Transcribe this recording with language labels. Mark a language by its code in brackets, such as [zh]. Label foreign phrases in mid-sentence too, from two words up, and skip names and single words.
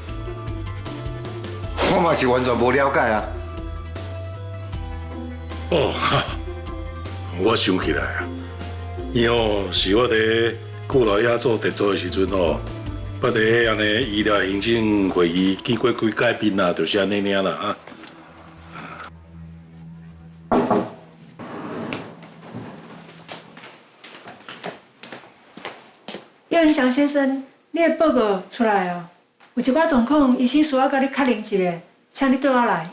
[nan] 我嘛是完全无了解啊。哦，我想起来啊，伊哦是我伫顾老爷做特助的时阵哦。我伫安尼医疗行政会议见过几届面啦，就是安尼尔啦啊。叶文祥先生，你的报告出来哦，有一寡状况，医生需要甲你确认一下，请你倒下来。